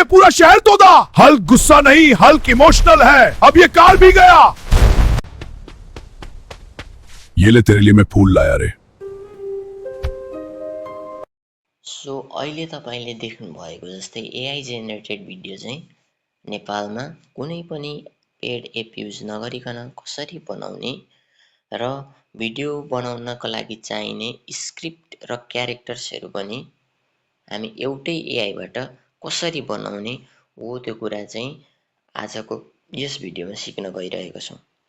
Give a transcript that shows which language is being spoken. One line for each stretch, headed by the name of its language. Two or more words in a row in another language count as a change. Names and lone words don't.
Hindi: शहर तोड़ा। हल्क गुस्सा नहीं, हल्क इमोशनल है। अब ये कार भी गया। ये ले, तेरे लिए मैं फूल लाया रे।
Nepali: सो अहिले तपाईँले देख्नुभएको जस्तै
English: AI generated video
Nepali: चाहिँ नेपालमा कुनै पनि
English: paid app use
Nepali: नगरिकन कसरी बनाउने र भिडियो बनाउनको लागि चाहिने स्क्रिप्ट र क्यारेक्टर्सहरू पनि हामी एउटै एआईबाट कसरी बनाउने हो त्यो कुरा चाहिँ आजको यस भिडियोमा सिक्न गइरहेको छौँ।